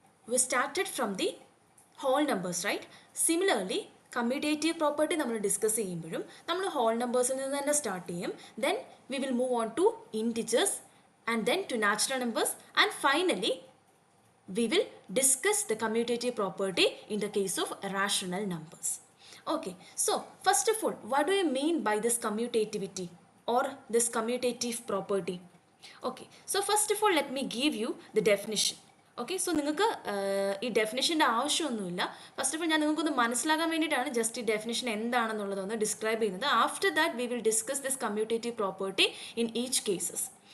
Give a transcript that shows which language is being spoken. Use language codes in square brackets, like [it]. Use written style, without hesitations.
[en] We started from the whole numbers, right? [ml] Similarly commutative property നമ്മൾ discuss ചെയ്യുമ്പോഴും നമ്മൾ whole നമ്പേഴ്സിൽ നിന്ന് തന്നെ സ്റ്റാർട്ട് ചെയ്യും. [en] Then we will move on to integers and then to natural numbers and finally we will discuss the commutative property in the case of rational numbers. Okay, so first of all, what do you mean by this commutativity or this commutative property? Okay, so first of all let me give you the definition. [ml] Okay, so നിങ്ങൾക്ക് ഈ ഡെഫിനിഷൻ്റെ ആവശ്യമൊന്നുമില്ല. First of all ഞാൻ നിങ്ങൾക്കൊന്ന് മനസ്സിലാക്കാൻ വേണ്ടിയിട്ടാണ് just ഈ definition എന്താണെന്നുള്ളതൊന്ന് describe ചെയ്യുന്നത്. [en] After that we will discuss this commutative property in each cases.